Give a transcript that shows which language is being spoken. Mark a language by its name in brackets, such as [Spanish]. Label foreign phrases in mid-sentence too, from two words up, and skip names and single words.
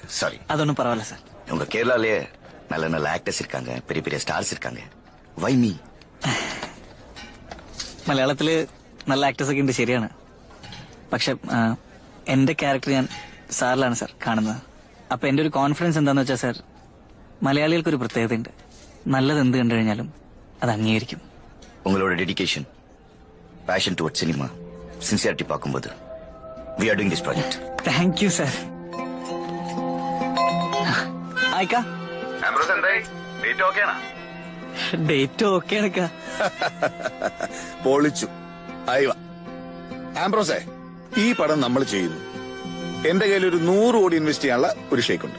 [Tamil] சாரி. அது ஒன்றும் பரவாயில்ல சார். உங்க கேரளாலே நல்ல நல்ல ஆக்டர்ஸ் இருக்காங்க, பெரிய பெரிய ஸ்டார்ஸ் இருக்காங்க. [English] Why me? [Malayalam] മലയാളത്തില് നല്ല ആക്ടേഴ്സ് ഒക്കെ ഉണ്ട്, ശരിയാണ്. പക്ഷെ എന്റെ ക്യാരക്ടർ ഞാൻ സാറിലാണ് സാർ കാണുന്നത്. അപ്പൊ എന്റെ ഒരു കോൺഫിഡൻസ് എന്താന്ന് വെച്ചാൽ സാർ, മലയാളികൾക്കൊരു പ്രത്യേകതയുണ്ട്. നല്ലത് എന്ത് കണ്ടു കഴിഞ്ഞാലും അത് അംഗീകരിക്കും. [English] உங்களோட dedication, passion towards cinema, sincerity பார்க்கும்போது we are doing this project. Thank you sir. [Malayalam] ആയിക്കാ ആംബ്രോസ് എന്തായി? ഡേറ്റ് ഓക്കെയാണോ? ഡേറ്റ് ഓക്കെയാണക്കാ. പൊളിച്ചു. അയവ ആംബ്രോസേ, ഈ പടം നമ്മൾ ചെയ്യുന്നു. എന്റെ കയ്യിൽ ഒരു 100 കോടി ഇൻവെസ്റ്റ് ചെയ്യാനുള്ള ഒരു ഷെയ്ഖ് ഉണ്ട്.